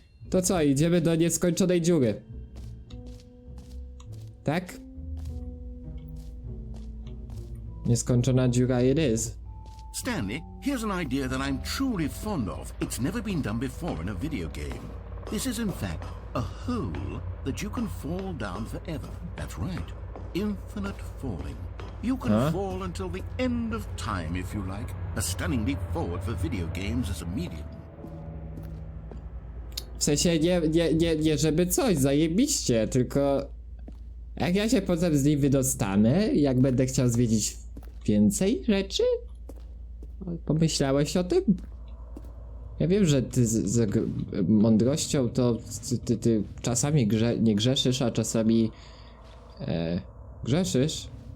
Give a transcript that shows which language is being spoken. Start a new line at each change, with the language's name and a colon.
Polish: To co, idziemy do nieskończonej dziury. Tak? Nieskończona dziura
English: it is. Stanley, here's an idea that I'm truly fond of. It's never been done before in a video game. This is in fact a hole that you can fall down forever. That's right. Infinite falling. You can fall until the end of time if you like. A stunning leap forward for video games as a medium.
Polish: W sensie nie żeby coś, zajebiście, tylko jak ja się potem z niej wydostanę, jak będę chciał zwiedzić więcej rzeczy? Pomyślałeś o tym? Ja wiem, że ty z mądrością to ty czasami nie grzeszysz, a czasami grzeszysz.